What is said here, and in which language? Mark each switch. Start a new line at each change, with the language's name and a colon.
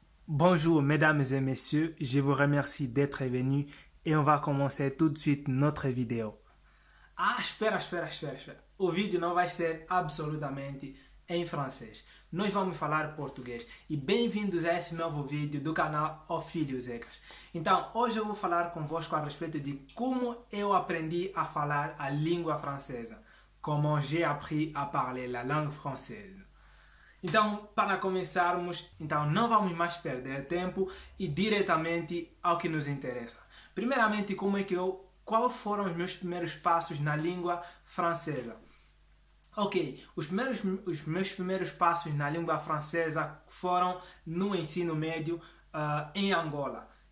French: Bonjour mesdames et messieurs, je vous remercie d'être venus et on va commencer tout de suite notre vidéo.
Portuguese: Espera. O vídeo não vai ser absolutamente em francês. Nós vamos falar português. E bem-vindos a esse novo vídeo do canal Ó Filhos Ecas. Então, hoje eu vou falar convosco a respeito de como eu aprendi a falar a língua francesa.
French: Comment j'ai appris à parler la langue française.
Portuguese: Então, para começarmos, não vamos mais perder tempo e diretamente ao que nos interessa. Primeiramente, quais foram os meus primeiros passos na língua francesa? Ok, os meus primeiros passos na língua francesa foram no ensino médio em Angola.